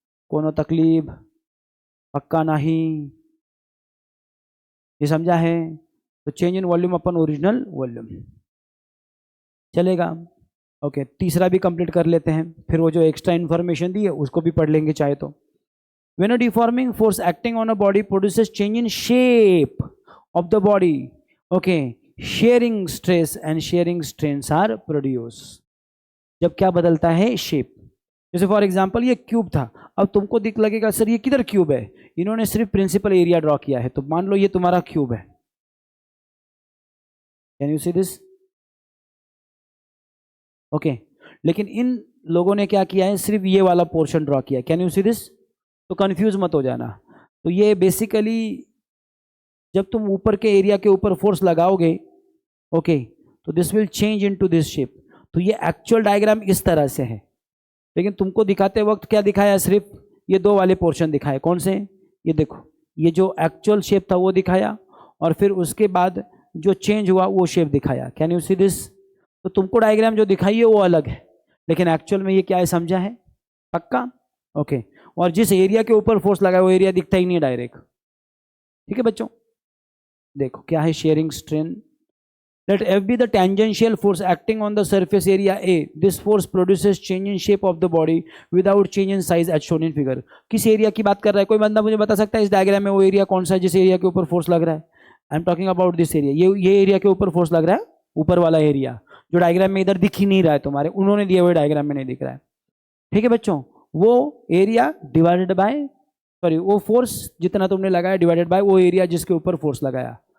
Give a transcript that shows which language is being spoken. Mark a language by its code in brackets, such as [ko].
[hi] कोनो तकलीफ, पक्का नहीं, ये समझा है। तो [en] change in volume [hi] upon original volume, चलेगा। ओके, तीसरा भी कंप्लीट कर लेते हैं, फिर वो जो एक्स्ट्रा इन्फॉर्मेशन दी है उसको भी पढ़ लेंगे चाहे तो। [en] When a deforming force acting on a body produces change in shape of the body, okay, shearing stress and shearing strains are produced. [hi] जब क्या बदलता है, शेप। जैसे फॉर एग्जांपल ये क्यूब था, अब तुमको दिख लगेगा सर ये किधर क्यूब है, इन्होंने सिर्फ प्रिंसिपल एरिया ड्रॉ किया है, तो मान लो ये तुम्हारा क्यूब है। [en] can you see this, [hi] okay, लेकिन इन लोगों ने क्या किया है, सिर्फ ये वाला पोर्शन ड्रॉ किया। [en] can you see this, [hi] तो कंफ्यूज मत हो जाना। तो ये बेसिकली जब तुम ऊपर के एरिया के ऊपर फोर्स लगाओगे, ओके, तो [en] This will change into this shape. [hi] तो ये एक्चुअल डायग्राम इस तरह से है, लेकिन तुमको दिखाते वक्त क्या दिखाया, सिर्फ ये 2 वाले पोर्शन दिखाए। कौन से, ये देखो, ये जो एक्चुअल शेप था वो दिखाया, और फिर उसके बाद जो चेंज हुआ वो शेप दिखाया। [en] Can you see this. [hi] तो तुमको डायग्राम जो दिखाई है वो अलग है, लेकिन एक्चुअल में ये क्या है, समझा है, पक्का। ओके, और जिस एरिया के ऊपर फोर्स लगा है वो एरिया दिखता ही नहीं डायरेक्ट, ठीक है बच्चों। देखो क्या है, sharing strain [en] Let F be the tangential force acting on the surface area A. This force produces change in shape of the body without change in size as shown in figure. [hi] किस area की बात कर रहा है? कोई बंदा मुझे बता सकता है इस डायग्राम में वो एरिया कौन सा है जिस एरिया के ऊपर फोर्स लग रहा है? [en] I am talking about this area. [hi] ये एरिया के ऊपर फोर्स लग रहा है, ऊपर वाला एरिया जो डायग्राम में इधर दिख ही नहीं रहा है तुम्हारे, उन्होंने दिए हुए डायग्राम में नहीं दिख रहा है. ठीक है बच्चों, वो एरिया डिवाइडेड बाय, सॉरी, वो फोर्स जितना तुमने लगाया डिवाइडेड बाय वो एरिया जिसके ऊपर फोर्स लगाया.